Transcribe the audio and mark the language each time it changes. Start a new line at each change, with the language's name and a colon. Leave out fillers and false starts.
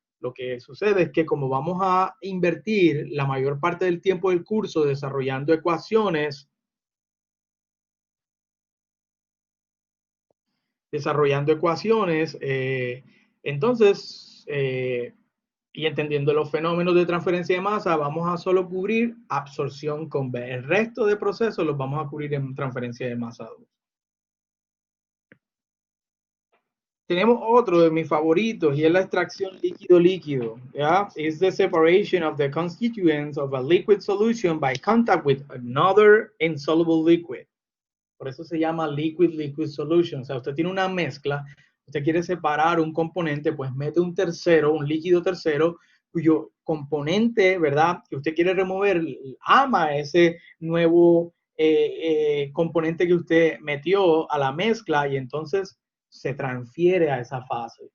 Spanish: Lo que sucede es que como vamos a invertir la mayor parte del tiempo del curso desarrollando ecuaciones, entonces, y entendiendo los fenómenos de transferencia de masa, vamos a solo cubrir absorción con B. El resto de procesos los vamos a cubrir en transferencia de masa 2. Tenemos otro de mis favoritos y es la extracción líquido-líquido. ¿Ya?
English: It's the separation of the constituents of a liquid solution by contact with another insoluble liquid.
Spanish: Por eso se llama liquid-liquid solution. O sea, usted tiene una mezcla, usted quiere separar un componente, pues mete un tercero, un líquido tercero, cuyo componente, ¿verdad? Que usted quiere remover, ama ese nuevo componente que usted metió a la mezcla y entonces se transfiere a esa fase.